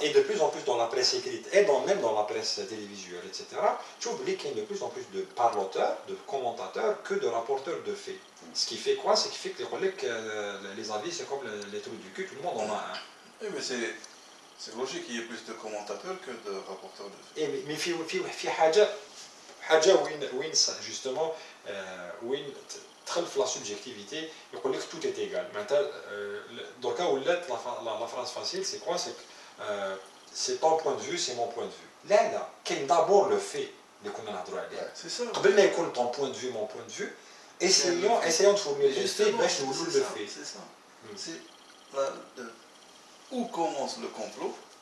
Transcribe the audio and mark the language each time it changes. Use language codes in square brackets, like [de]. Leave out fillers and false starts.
[fr] Et de plus en plus dans la presse écrite et même dans la presse télévisuelle, etc. Tu oublies qu'il y a de plus en plus de parloteurs, de commentateurs que de rapporteurs de faits. Ce qui fait quoi? C'est qui fait que les avis, c'est comme les trous du cul, tout le monde en a un. Oui, mais c'est logique qu'il y ait plus de commentateurs que de rapporteurs de faits. Mais [ar] في حاجة وين [fr] justement [ar] وين تدخل في [fr] la subjectivité [ar] يقول لك [fr] tout est égal. [ar] معناتها دركا ولات [fr] la phrase facile c'est quoi? C'est ton point de vue, c'est mon point de vue. [ar] لا كاين [fr] d'abord le fait [ar] اللي كنا نهضروا عليه. [fr] C'est ça. [ar] قبل ما يكون [fr] ton point de vue, mon point de vue, essayons de formuler le fait [ar] باش نقولوا [fr] le fait. C'est ça. C'est où commence le complot